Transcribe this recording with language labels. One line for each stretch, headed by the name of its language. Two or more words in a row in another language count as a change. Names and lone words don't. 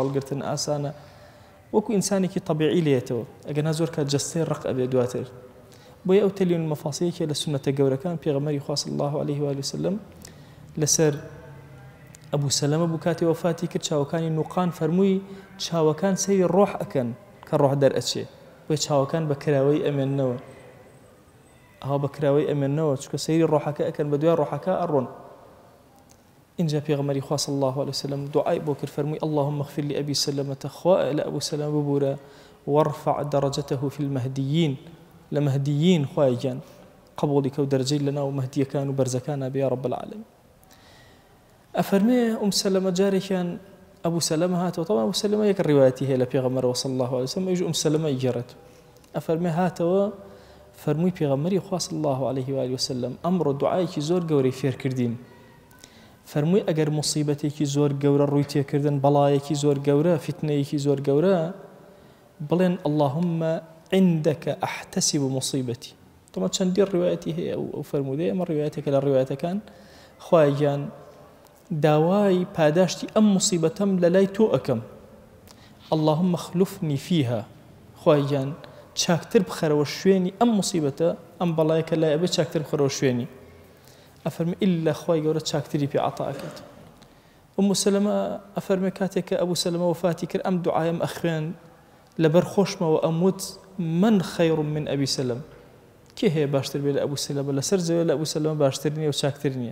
Central Kurdish: هەڵگرتن ئاسانە وەکو ئینسانێکی طەبیعی لێتەوە ئەگەنا زۆر کات جەستەی ڕق ئەبێ دواتر بۆیە ئەو تەلین المەفاصلەیەکە لە سونەتە گەورەکان پێغەمبەری خوا
Arabic: صلی الله عليه و آله وسلم
Central Kurdish: لەسەر ئەبوو سەلەمە بوو کاتی وەفاتی کرد چاوەکانی نوقان فەرمووی چاوەکان سەیری ڕۆح ئەکەن کە ڕۆح دەرئەچێ بۆیە چاوەکان بە کراوەی ئەمێننەوە ئەها بەکراوەی ئەمێنەوە چکە سەیری ڕۆحەکە ئەکەن بە دوای ڕۆحەکە ئەڕۆن. اینجا پێغەمبەری خوا
Arabic: صلی الله عليه وسلم
Central Kurdish: دوعای بۆ کرد فەرمووی
Arabic: اللهم اغفر لأبي سلمة
Central Kurdish: خوا لە ئەبوو سەلەمە ببورە
Arabic: وارفع درجته في المهديين
Central Kurdish: لە مەهدیین خوای گیان قبولی کە و دەرجەی لەناو مەهدیەکان و بەرزەکانە بێ
Arabic: یا رب العالمین.
Central Kurdish: ئەفەرمێ سەلەمە جارێکیان ئەبوو سەلەمە هاتەوە طبعا ئەبوو سەلەمە یەک ڕیوایەتی هەیە لە پێغەمبەرەوە
Arabic: صلی الله عليه وسلم
Central Kurdish: ئەویش سەلەمە ئیگەڕێت. ئەفەرمێ هاتەوە فەرمووی پێغەمبەری خوا
Arabic: صلی الله عليه وآله وسلم
Central Kurdish: ئەمڕۆ دوعایەکی زۆر گەورەی فێر کردین. فەرمووی ئەگەر موسیبەتێکی زۆر گەورە ڕووی تێکردن بەڵایەکی زۆر گەورە فتنەیەکی زۆر گەورە بڵێن
Arabic: اللهم عندك أحتسب مصيبتي.
Central Kurdish: طبعا چەندی ڕیوایەتی هەیە ئەو فەرموودەیە ئەمە ڕیوایەتێکە لە ڕیوایەتەکان خوای گیان داوای پاداشتی ئەم موسیبەتەم لە لای تۆ ئەکەم
Arabic: اللهم اخلفني فيها
Central Kurdish: خوای گیان چاکتر بخەرەوە شوێنی ئەم موسیبەتە ئەم بەڵایە کە لای ئەبێ چاکتر بخەرەوە شوێنی. ئەفەرمێ ئیلا خوای گەورە چاکتری پێ عەتا ئەکات. سەلەمە ئەفەرمێ کاتێک کە ئەبوو سەلەمە وفاتی کرد ئەم دوعایم ئەخوێن لەبەر خۆشمەوە ئەموت من
Arabic: خەیر من ئەبی سەلەم
Central Kurdish: کێ هەیە باشتر بێ لە ئەبوو سەلەمە لەسەر زەوێ لە ئەبوو سەلەمە باشتر نییە و چاکتر نییە.